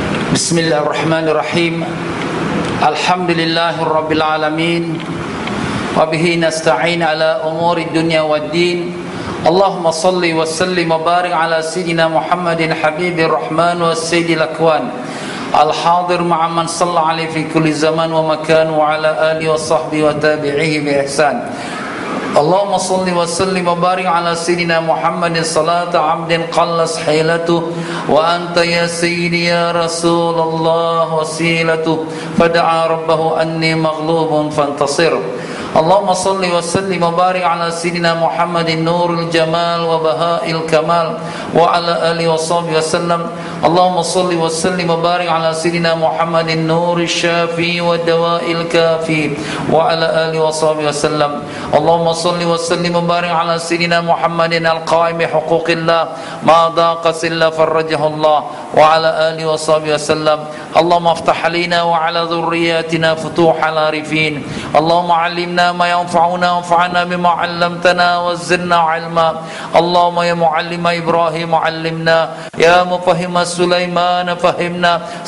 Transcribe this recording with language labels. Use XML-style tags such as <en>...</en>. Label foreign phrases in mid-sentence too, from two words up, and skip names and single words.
<ar>بسم الله الرحمن الرحيم الحمد لله رب العالمين. وبه نستعين على أمور الدنيا والدين. اللهم صل وسلم وبارك على سيدنا محمد حبيب الرحمن وسيد الأكوان. الحاضر مع من صلى عليه في كل زمان ومكان وعلى آله وصحبه وتابعيه بإحسان. اللهم صل وسلم وبارك على سيدنا محمد صلاة عبد قلت حيلته وأنت يا سيدي يا رسول الله وسيلته فدعا ربه أني مغلوب فانتصر. اللهم صل وسلم وبارك على سيدنا محمد نور الجمال وبهاء الكمال وعلى آله وصحبه وسلم. اللهم صل وسلم وبارك على سيدنا محمد نور الشافي ودواء الكافي وعلى آله وصحبه وسلم. اللهم صل وسلم وبارك على سيدنا محمد القائم بحقوق الله ما ضاق إلا فرجه الله وعلى آله وصحبه وسلم. اللهم افتح علينا وعلى ذريتنا فتوح العارفين. اللهم علمنا ما ينفعنا وانفعنا بما علمتنا وزدنا علما. اللهم يا معلم إبراهيم علمنا يا مفهم سليمان فهمنا.</ar>